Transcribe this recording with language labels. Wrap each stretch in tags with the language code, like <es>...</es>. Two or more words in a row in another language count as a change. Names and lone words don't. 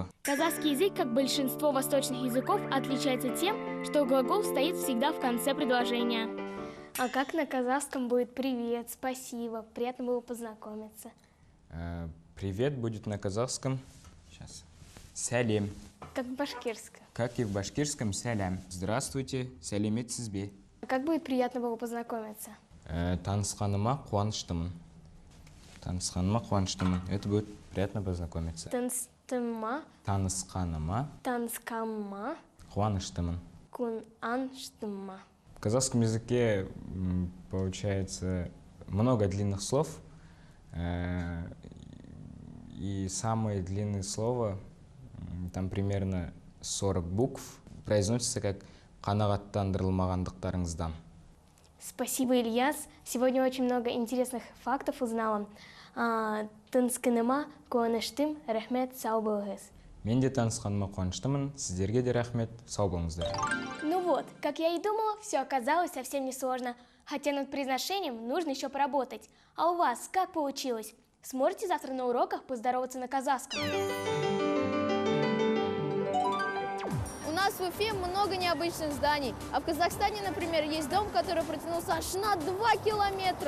<ru>Казахский язык, как большинство восточных языков, отличается тем, что глагол стоит всегда в конце предложения. А как на казахском будет «привет», «спасибо», «приятно было познакомиться»? Привет будет на казахском. Сейчас. Сәлем. Как в башкирском. Как и в башкирском сәлем. Здравствуйте,</ru> <kk>сәлеметсіз бе?</kk> <ru>А как будет «приятно было познакомиться»?</ru> <kk>Танысқаныма қуаныштымын. Танысқаныма қуаныштымын.</kk> <ru>Это будет приятно познакомиться.</ru> <kk>Тыма, танысқаныма танскама, қуаныштымын. кунанштыма.</kk> <ru>В казахском языке получается много длинных слов, и самое длинное слово, там примерно 40 букв, произносится как «қанағаттандырылмағандықтарыңыздан». Спасибо, Ильяс. Сегодня очень много интересных фактов узнала.</ru> <kk>Тынсканыма, куаныштым, рахмет, сау болыңыз. Мен де танысқаныма қуаныштымын, сіздерге де рахмет, сау болыңыздар.</kk> <ru>Ну вот, как я и думала, все оказалось совсем несложно. Хотя над произношением нужно еще поработать. А у вас как получилось? Сможете завтра на уроках поздороваться на казахском? У нас в Уфе много необычных зданий, а в Казахстане, например, есть дом, который протянулся аж на 2 километра.</ru>